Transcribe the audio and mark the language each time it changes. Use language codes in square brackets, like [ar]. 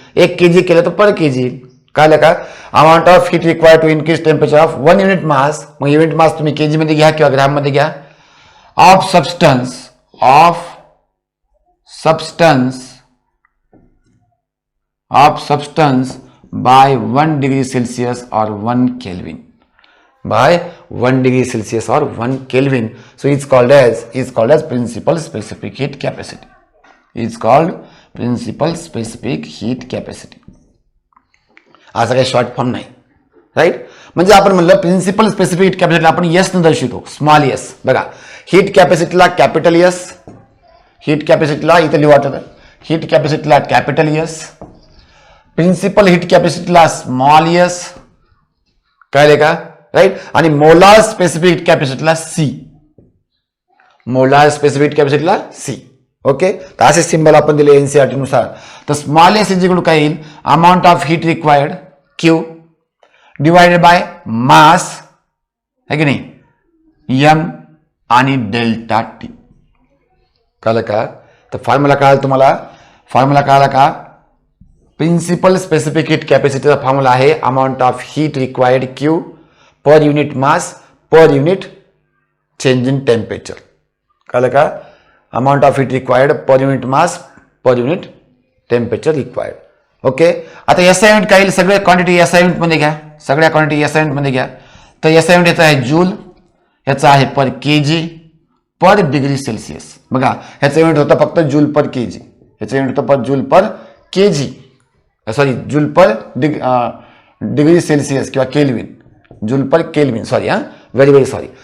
[mr] 1 kg केलं तर पर KG येईल. कळलं का? [en] amount of heat required to increase temperature of 1 unit mass, [mr] मग युनिट मास तुम्ही केजी मध्ये घ्या किंवा ग्राम मध्ये घ्या, [en] Of substance by 1 degree Celsius और 1 Kelvin, by 1 degree Celsius or 1 Kelvin. So it's called as principal specific heat capacity. It's called principal specific heat capacity. [mr] असा काही शॉर्ट फॉर्म नाही. राईट, म्हणजे आपण म्हणलं प्रिन्सिपल स्पेसिफिक हीट कॅपॅसिटी आपण S न दर्शवतो, स्मॉल एस. बघा, हीट कॅपॅसिटीला कॅपिटल एस, हीट कॅपॅसिटीला इथे लिहू, heat कॅपॅसिटीला capital S, principal heat कॅपॅसिटीला small S. कळले का? राईट, आणि molar specific heat कॅपॅसिटीला C, molar specific heat कॅपॅसिटीला C. Okay, तर असे सिंबल आपण दिले एनसीईआरटी नुसार. तर [en] small S is equal to [mr] काय येईल, [en] amount of heat required [mr] Q divided by mass, है की नाही, एम आणि डेल्टा टी. कळलं का? तर फॉर्म्युला कळाला तुम्हाला, फॉर्म्युला कळाला का? [en] Principal specific heat कॅपॅसिटीचा formula आहे amount of heat required Q per unit mass per unit change in temperature. [mr] कळलं का? [en] Amount of heat required per unit mass per unit temperature required. [mr] Okay, आता SI unit काय येईल, सगळे quantity SI unit मध्ये घ्या, सगळ्या क्वांटिटी एसआय युनिट मध्ये घ्या. तर एसआय युनिट याचा आहे जूल, याचा आहे पर केजी पर डिग्री सेल्सिअस. बघा, ह्याचं युनिट होतं फक्त जूल पर केजी, ह्याचं युनिट होतं पर जूल पर केजी, सॉरी जूल पर डिग्री सेल्सिअस किंवा केल्विन, जूल पर केल्विन, सॉरी हा, व्हेरी सॉरी.